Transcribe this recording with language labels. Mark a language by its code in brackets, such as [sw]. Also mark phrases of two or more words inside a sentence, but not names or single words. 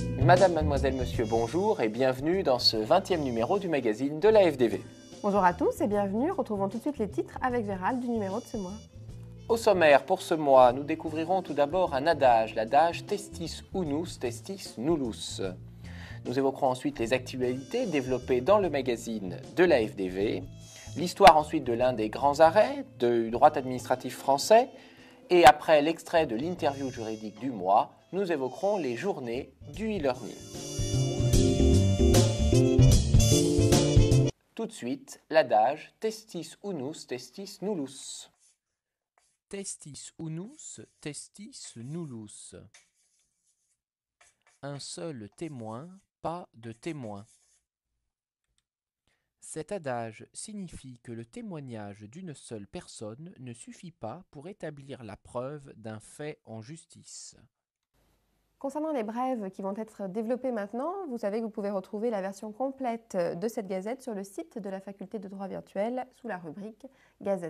[fr] Madame, mademoiselle, monsieur, bonjour et bienvenue dans ce 20e numéro du magazine de la FDV. Bonjour à tous et bienvenue. Retrouvons tout de suite les titres avec Gérald du numéro de ce mois. Au sommaire, pour ce mois, nous découvrirons tout d'abord un adage, l'adage [la] Testis unus, testis nullus. [fr] Nous évoquerons ensuite les actualités développées dans le magazine de la FDV, l'histoire ensuite de l'un des grands arrêts du droit administratif français, et après l'extrait de l'interview juridique du mois, nous évoquerons les journées du e-learning. Tout de suite, l'adage [la] Testis unus, testis nullus. Testis unus, testis nullus. [fr] Un seul témoin, pas de témoin. Cet adage signifie que le témoignage d'une seule personne ne suffit pas pour établir la preuve d'un fait en justice. Concernant les brèves qui vont être développées maintenant, vous savez que vous pouvez retrouver la version complète de cette gazette sur le site de la faculté de droit virtuel sous la rubrique Gazette.